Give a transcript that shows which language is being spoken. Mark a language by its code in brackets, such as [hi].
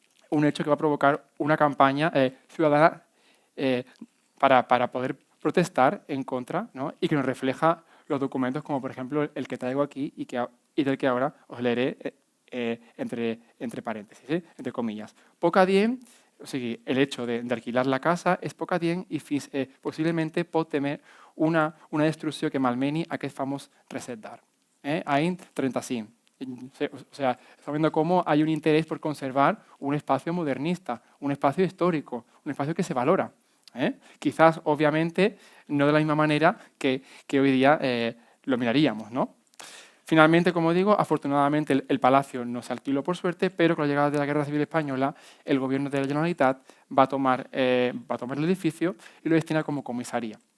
[es] Un hecho que va a provocar una campaña ciudadana para poder protestar en contra, ¿no?, y que nos refleja los documentos como, por ejemplo, el que traigo aquí y del que ahora os leeré entre paréntesis, entre comillas. [ca] Poc adient, o sigui, [es] el hecho de alquilar la casa [ca] és poc adient i possiblement pot temer una destrucció que malmeni aquest famós reset d'art. Any 35. [es] O sea, estamos viendo cómo hay un interés por conservar un espacio modernista, un espacio histórico, un espacio que se valora. Quizás, obviamente, no de la misma manera que hoy día lo miraríamos, ¿no? Finalmente, como digo, afortunadamente el palacio no se alquiló por suerte, pero con la llegada de la Guerra Civil Española, el gobierno de la Generalitat va a tomar el edificio y lo destina como comisaría.